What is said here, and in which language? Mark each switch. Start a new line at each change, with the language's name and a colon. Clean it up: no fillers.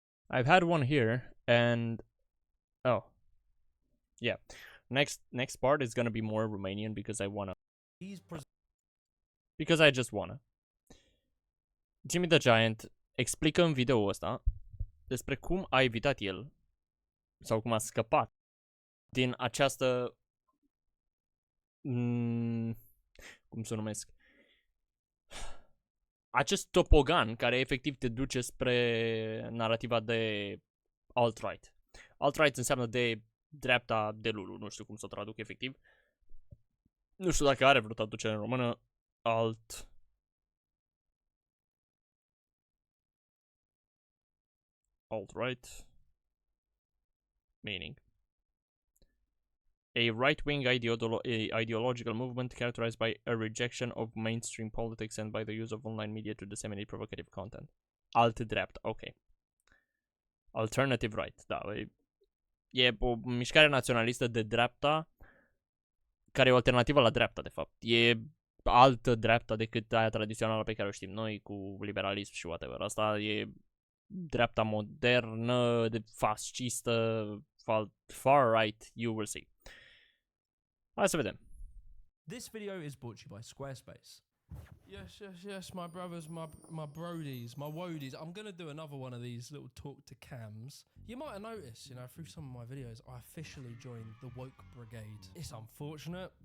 English: I've had one here, and oh, yeah. Next part is gonna be more Romanian because I wanna. Because I just wanna.
Romanian: TimmyTheGiant explică în video ăsta despre cum a evitat el sau cum a scăpat din această cum să o numesc, acest topogan care efectiv te duce spre narativa de alt-right. Alt-right înseamnă de dreapta de Lulu, nu știu cum să o traduc efectiv. Nu știu dacă are vreo traducere în română.
English: Alt-right meaning a right-wing ideological movement characterized by a rejection of mainstream politics and by the use of online media to disseminate provocative content.
Romanian: Alt-dreapta, ok. Alternative right, da. E o mișcare naționalistă de dreapta care e o alternativă la dreapta, de fapt. E altă dreapta decât aia tradițională pe care o știm noi, cu liberalism și whatever. Asta e dreapta modernă, de fascistă,
English: far right, you will see.
Romanian: Hai să vedem.
English: This video is brought to you by Squarespace. Yes, my brothers, my brodies, my woadies. I'm going to do another one of these little talk to cams. You might have noticed, you know, through some of my videos, I officially joined the woke brigade. It's unfortunate.